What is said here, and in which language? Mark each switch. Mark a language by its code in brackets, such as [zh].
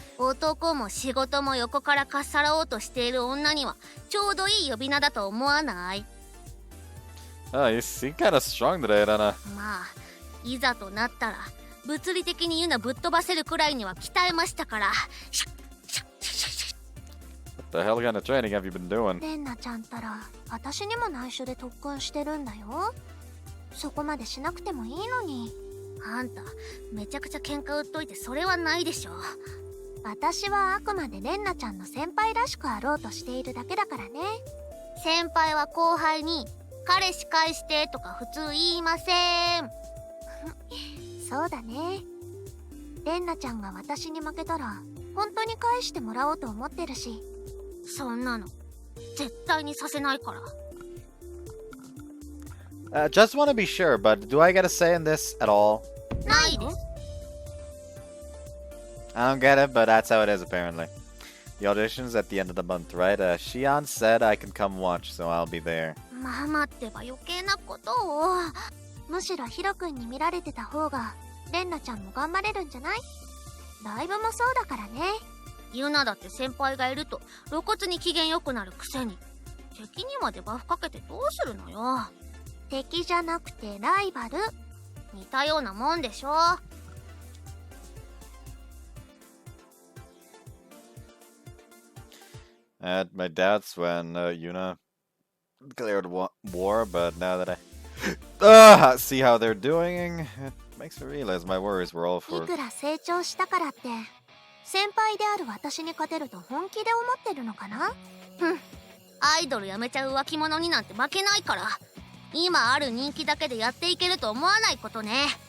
[ja] 男も仕事も横からかっさらおうとしている女にはちょうどいい呼び名だと思わない？ [en] Oh, you seem kind of strong today, Renna. [ja] まあいざとなったら物理的にユナぶっ飛ばせるくらいには鍛えましたから。 [en] What the hell kind of training have you been doing? [ja] レンナちゃんたら私にも内緒で特訓してるんだよ。そこまでしなくてもいいのに。あんためちゃくちゃ喧嘩売っといてそれはないでしょ。私はあくまでレンナちゃんの先輩らしくあろうとしているだけだからね。先輩は後輩に彼氏返してとか普通言いません。そうだね。レンナちゃんが私に負けたら本当に返してもらおうと思ってるし。そんなの絶対にさせないから。 [en] Just want to be sure, but do I get a say in this at all? [ja] ないです。 [en] I don't get it, but that's how it is apparently. The audition's at the end of the month, right? Shion said I can come watch, so I'll be there. [ja] まあ待ってば余計なことを。むしろヒロ君に見られてた方がレンナちゃんも頑張れるんじゃない？ライブもそうだからね。ユナだって先輩がいると露骨に機嫌良くなるくせに敵にまでバフかけてどうするのよ。敵じゃなくてライバル。似たようなもんでしょ。 [en] My doubts when Yuna declared war, but now that I see how they're doing, it makes me realize my worries were all [ja] い [en] for. [ja] くら成長したからって先輩である私に勝てると本気で思ってるのかな。アイドルやめちゃう浮気者になんて負けないから、今ある人気だけでやっていけると思わないことね。